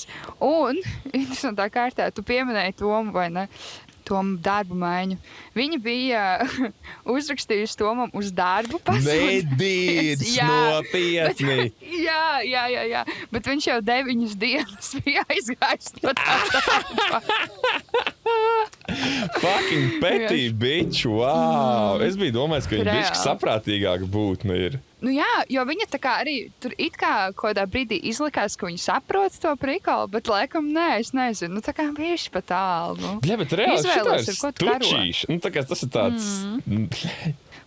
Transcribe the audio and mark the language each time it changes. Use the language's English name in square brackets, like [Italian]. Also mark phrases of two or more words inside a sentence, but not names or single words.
[Latvian] Un, interesantā kārtā, tu pieminēji Tomu, vai ne? Tomu darbu maiņu. Viņa bija uzrakstījusi Tomam uz darbu pasūdzi. Nedīdz, nopietni. Jā. Bet viņš jau 9 dienas bija aizgājis no tā darba. [English] Fucking petty bitch, wow! [Latvian] Es biju domājis, ka viņa bišķi saprātīgāka būtne ir. Nu jā, jo viņa tā kā arī tur it kā kādā brīdī izlikās, ka viņa saprot to prikalu, bet laikam nē, es nezinu. Nu tā kā bišķi pa tālu. Nu. Jā, bet reāli šitā ir stučīši. Nu tā kā tas ir tāds...